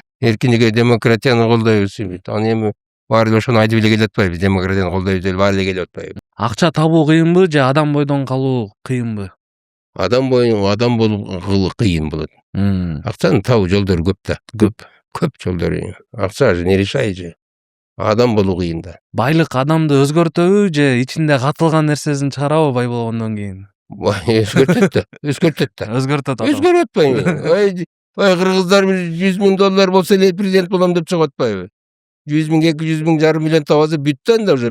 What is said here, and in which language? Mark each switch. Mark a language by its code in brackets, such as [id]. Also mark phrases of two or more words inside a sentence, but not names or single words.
[ky] Эркиндик, демократияны колдойбуз. Аны эми баары эле ошону айтып эле келип атпайбы? Демократияны колдойбуз деп баары эле келип атпайбы? Акча табуу кыйынбы же адам бойдон калуу кыйынбы? Адам болуу кыйын болот. Акчаны табуу жолдору көп да. Көп жолдору. Акча же [ru] не решает [ky] же. Адам болуу кыйын да. Байлык адамды өзгөртөбү же ичинде катылган нерсесин чыгарабы бай болгондон кийин? Өзгөртөт да. Өзгөртөт адам. Өзгөрүп атпайбы? Ой, кыргыздар $100,000 болсо эле президент болом деп чыгып атпайбы? 100,000, 200,000, жарым миллион табаса бүттү анда уже.